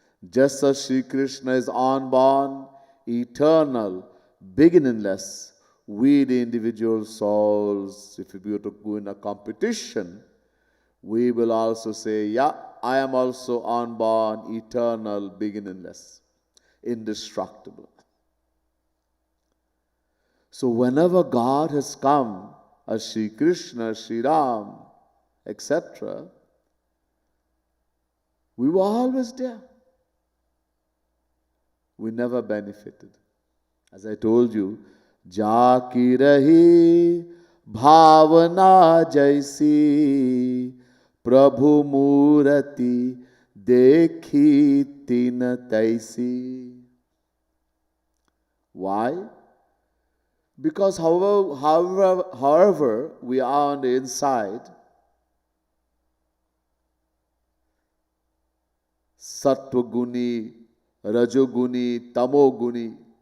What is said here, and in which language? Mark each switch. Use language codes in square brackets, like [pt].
[en] Just as Sri Krishna is unborn, eternal, beginningless, we, the individual souls, if we were to go in a competition, we will also say, yeah, I am also unborn, eternal, beginningless, indestructible. So whenever God has come as Sri Krishna, Sri Ram, etc., we were always there. We never benefited. As I told you, [hi] जाकी रही भावना जैसी प्रभु मूर्ति देखी तीन तैसी. [en] Why? Because however we are on the inside, Sattva Guni, Rajoguni, Tamoguni,